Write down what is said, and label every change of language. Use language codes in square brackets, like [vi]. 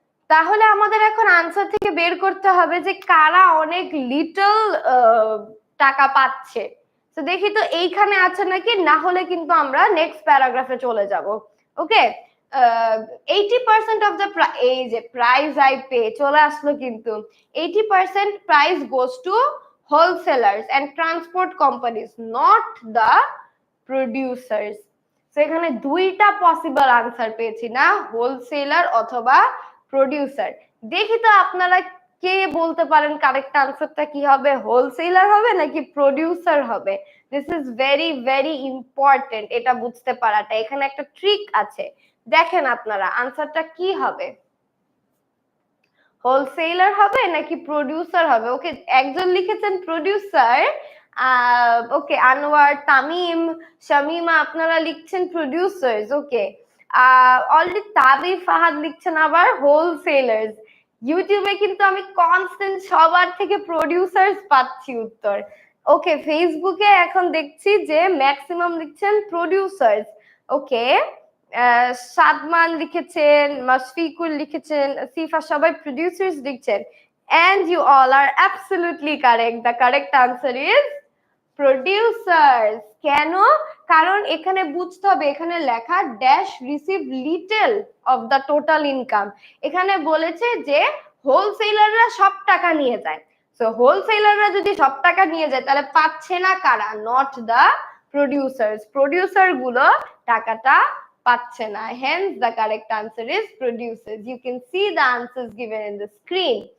[bn] তাহলে আমাদের এখন আনসার থেকে বের করতে হবে যে কারা অনেক লিটল টাকা পাচ্ছে। তো দেখি তো এইখানে আছে নাকি, না হলে কিন্তু আমরা নেক্সট প্যারাগ্রাফে চলে যাব। ওকে, 80% অফ দ্য, এই যে প্রাইস আই পে চলে আসলো কিন্তু, [en] 80% price goes to wholesalers and transport companies, not the producers. [bn] So এখানে দুইটা পসিবল আনসার পেয়েছি না, হোলসেলার অথবা প্রোডিউসার। দেখি তো আপনারা কে বলতে পারেন কারেক্ট আনসারটা কি হবে, হোলসেলার হবে নাকি প্রোডিউসার হবে। [en] this is very very important [bn] এটা বুঝতে পারাটা। এখানে একটা ট্রিক আছে, দেখেন আপনারা আনসারটা কি হবে, হোলসেলার হবে নাকি প্রোডিউসার হবে। ওকে, একজন লিখেছেন প্রোডিউসার, ওকে আনোয়ার, তামিম, শামিমা আপনারা লিখছেন প্রোডিউসার্স। ওকে, অলরেডি তাবি ফাহাদ লিখছেন আবার হোলসেলার্স। ইউটিউবে কিন্তু আমি কনস্ট্যান্ট সবার থেকে প্রোডিউসার্স পাচ্ছি উত্তর। ওকে, ফেসবুকে এখন দেখছি যে ম্যাক্সিমাম লিখছেন প্রোডিউসার্স। ওকে, সাদমান লিখেছেন, মাশফিকুল লিখেছেন, সিফা, সবাই প্রোডিউসার্স লিখছেন। [en] And you all are absolutely correct. The correct answer is producers. [bn] কেন? কারণ এখানে বুঝতে হবে, এখানে লেখা [en] Dash receive little of the total income. [bn] এখানে বলেছে যে হোলসেলাররা সব টাকা নিয়ে যায়। সো হোলসেলাররা যদি সব টাকা নিয়ে যায় তাহলে পাচ্ছে না কারা? [en] Not the producers. [bn] প্রোডিউসার গুলো টাকাটা পাচ্ছে না। [en] Hence the correct answer is producers. You can see the answers given in the screen.